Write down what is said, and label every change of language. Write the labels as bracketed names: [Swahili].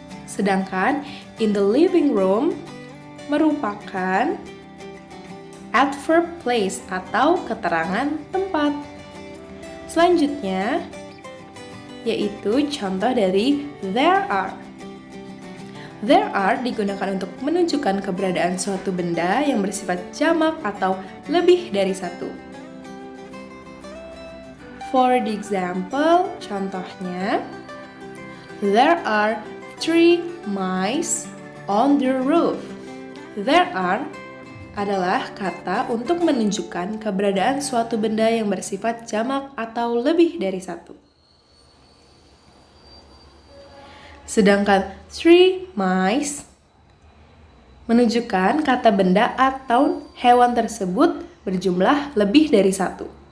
[Indonesian] Sedangkan [English] in the living room [Indonesian] merupakan adverb place atau keterangan tempat. Selanjutnya yaitu contoh dari there are. There are digunakan untuk menunjukkan keberadaan suatu benda yang bersifat jamak atau lebih dari satu. [English] For the example, [Indonesian] contohnya, [English] there are 3 mice on the roof. [Indonesian] There are adalah kata untuk menunjukkan keberadaan suatu benda yang bersifat jamak atau lebih dari satu. Sedangkan 3 mice menunjukkan kata benda atau hewan tersebut berjumlah lebih dari satu.